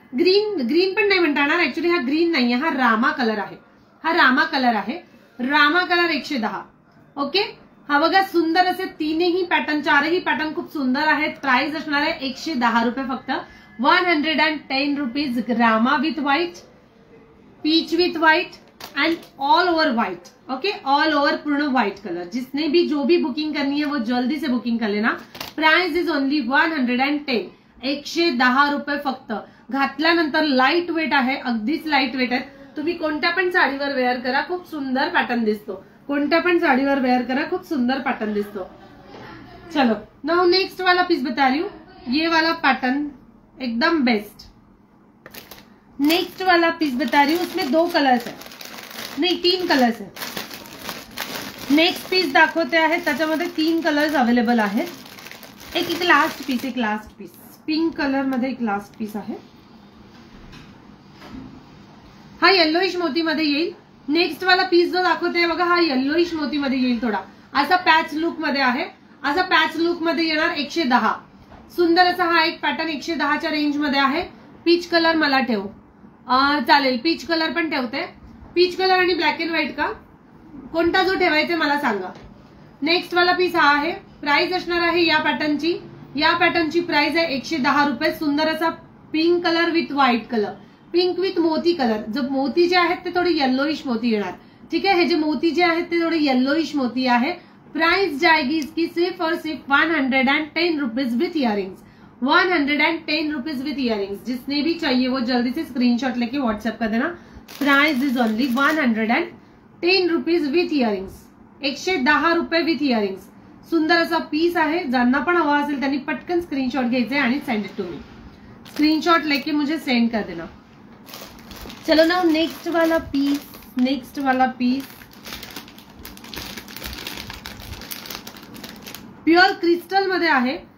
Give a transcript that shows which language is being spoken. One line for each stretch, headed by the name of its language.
Marathi: Green green पण नाही म्हणता येणार, ऍक्च्युली हा ग्रीन नाहीये, हा रामा कलर आहे, हा रामा कलर आहे, रामा कलर 110, ओके। हा बघा सुंदर असे तीनही पॅटर्न, चारही पॅटर्न खूप सुंदर आहेत। प्राइस असणार आहे 110 रुपये फक्त, 110 rupees.
English: रामा with white, peach with white and all over white, okay all over पूर्ण white colour.
Hindi: जिसने भी जो भी बुकिंग करनी है वो जल्दी से बुकिंग कर लेना।
English: price is only 110,
Marathi: 110 रुपये फक्त। घातल्यानंतर लाईट वेट आहे, अगदीच लाईट वेट आहे। तुम्ही कोणत्या पण साडीवर वेअर करा, खूप सुंदर पॅटर्न दिसतो, कोणत्या पण साडीवर वेअर करा, खूप सुंदर पैटर्न दिसतो।
Hindi: चलो नाउ नेक्स्ट वाला पीस बता रही हूँ, ये वाला पैटर्न एकदम बेस्ट। नेक्स्ट वाला पीस बता रही हूँ, उसमें 2 कलर्स है, नहीं 3 कलर्स है।
Marathi: नेक्स्ट पीस दाखवते आहेत, त्याच्यामध्ये 3 कलर्स अवेलेबल आहेत। एक लास्ट पीस, एक लास्ट पीस पिंक कलर मध्ये एक लास्ट पीस आहे, हा येलोइश मोती मध्ये येईल। नेक्स्ट वाला पीस जो दाखवते बघा, हा येलोइश मोती मध्ये येईल, थोडा असा पॅच लुक मध्ये आहे, असा पॅच लुक मध्ये येणार 110। सुंदर असा हा एक पॅटर्न 110च्या रेंज मध्ये आहे। पीच कलर मला ठेव चालेल, पीच कलर पण ठेवते, पीच कलर आणि ब्लॅक अँड व्हाईट का, कोणता जो ठेवायचा मला सांगा। नेक्स्ट वाला पीस हा आहे, प्राइस असणार आहे या पॅटर्नची प्राइस आहे 110 रुपये। सुंदर असा pink colour with white colour, pink with मोती कलर। जब मोती जे आहेत ते थोडे येलोइश मोती येणार,
Hindi: ठीक है,
Marathi: हे जे मोती जे आहेत ते थोडे येलोइश मोती आहे।
Hindi: प्राइस जाएगी इसकी सिर्फ और सिर्फ 110 rupees with earrings, 110 rupees with earrings. जिसने भी चाहिए वो जल्दी से स्क्रीनशॉट लेके व्हाट्सएप कर देना।
English: price is only 110 rupees with earrings,
Hindi: 110 रुपये विथ इयरिंग्स।
Marathi: सुंदर असा पीस आहे, ज्यांना पण हवा असेल त्यांनी पटकन स्क्रीनशॉट घ्यायचे आणि
English: send it to me,
Hindi: screenshot लेके मुझे सेंड कर देना। चलो ना
Marathi: नेक्स्ट वाला पीस, नेक्स्ट वाला पीस प्युअर क्रिस्टल मध्ये आहे।